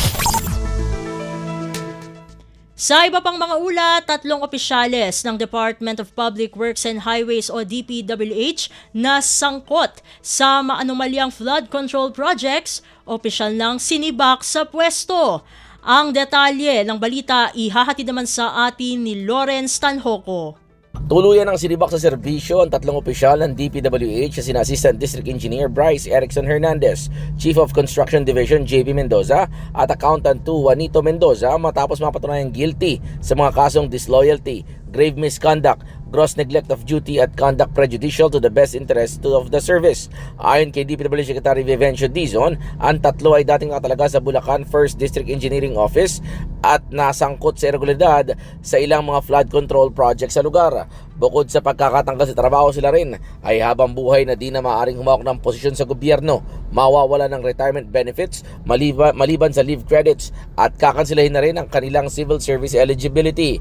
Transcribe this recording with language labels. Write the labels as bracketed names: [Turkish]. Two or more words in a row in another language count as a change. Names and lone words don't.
[Filipino] Sa iba pang mga ulat, 3 opisyales ng Department of Public Works and Highways o DPWH na sangkot sa maanomalyang [English] flood control projects, [Filipino] opisyal ng sinibak sa pwesto. Ang detalye ng balita ihahatid naman sa atin ni Lawrence Tanhoco. Tuluyan ang sinibak sa serbisyo ang 3 opisyal ng DPWH na sina Assistant District Engineer Bryce Erickson Hernandez, Chief of Construction Division JB Mendoza at Accountant 2 Juanito Mendoza matapos mapatunayang guilty sa mga kasong disloyalty, [English] grave misconduct, gross neglect of duty at conduct prejudicial to the best interest of the service. [Filipino] Ayon kay DPWH Secretary Vivencio Dizon, ang 3 ay dating nakatalaga sa Bulacan 1st District Engineering Office at nasangkot sa irregularidad sa ilang mga [English] flood control projects [Filipino] sa lugar. Bukod sa pagkakatanggal sa trabaho, sila rin ay habang buhay na di na maaaring humawak ng posisyon sa gobyerno, mawawala ng [English] retirement benefits [Filipino] maliban sa [English] leave credits [Filipino] at kakansilahin na rin ang kanilang [English] civil service eligibility.